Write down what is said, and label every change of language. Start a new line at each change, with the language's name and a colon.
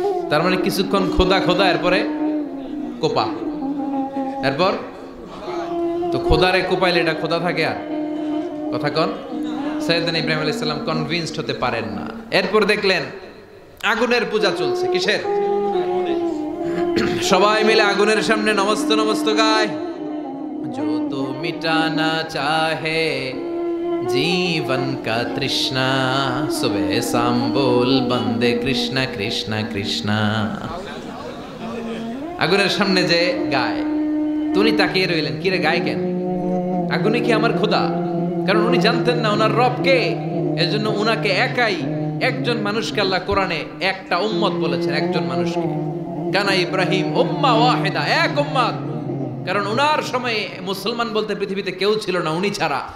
Bangla: তার মানে কিছুক্ষণ খোদা খোদা, এরপরে কোপা, এরপর তো খোদারে কোপাইলে এটা খোদা থাকে? আর কথা কন। সাইয়েদনা ইব্রাহিম আলাইহিস সালাম কনভিন্সড হতে পারেন না। এরপর দেখলেন আগুনের পূজা চলছে। কিসের? সবাই মিলে আগুনের সামনে নমস্ত নমস্ত গায়।
Hindi: जो तो मिटाना चाहे जीवन का तृष्णा, सुबह शाम बोल बंदे कृष्णा कृष्णा कृष्णा।
Bangla: আগুনের সামনে যে গায়, উনি তাকিয়ে রইলেন, কি রে গায় কেন? আগুনে কি আমার খোদা? কারণ উনি জানতেন না ওনার রব কে। এজন্য উনাকে একাই একজন মানুষকে আল্লাহ কোরআনে একটা উম্মত বলেছেন, একজন মানুষকে।
Arabic: কানা ইব্রাহিম উম্মাহ ওয়াহিদা,
Bangla: এক উম্মত। কারণ উনার সময়ে মুসলমান বলতে পৃথিবীতে কেউ ছিল না উনি ছাড়া।